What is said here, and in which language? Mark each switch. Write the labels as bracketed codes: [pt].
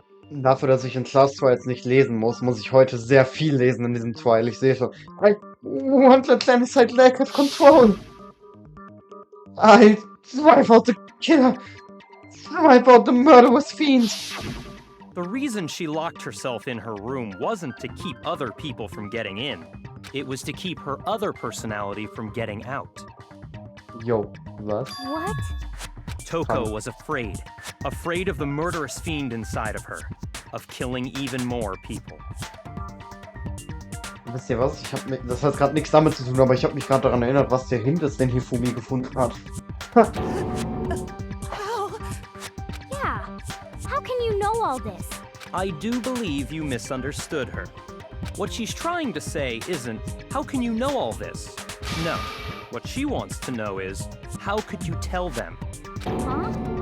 [de] Dafür, dass ich in Class 2 jetzt nicht lesen muss ich heute sehr viel lesen in diesem Trial. Ich sehe schon. [en] I want the Genocide lack of control. I drive out the killer. Drive out the murderous fiend. The reason she locked herself in her room wasn't to keep other people from getting in. It was to keep her other personality from getting out. [de] Yo, was? [en] What? Toko was afraid. Afraid of the murderous fiend inside of her. Of killing even more people. [de] Wisst ihr was? Das hat gerade nichts damit zu tun, aber ich habe mich gerade daran erinnert, was der Hint ist, den Hifumi gefunden hat. [en] How? Yeah. How can you know all this? I do believe you misunderstood her. What she's trying to say isn't, how can you know all this? No. What she wants to know is, how could you tell them? Huh?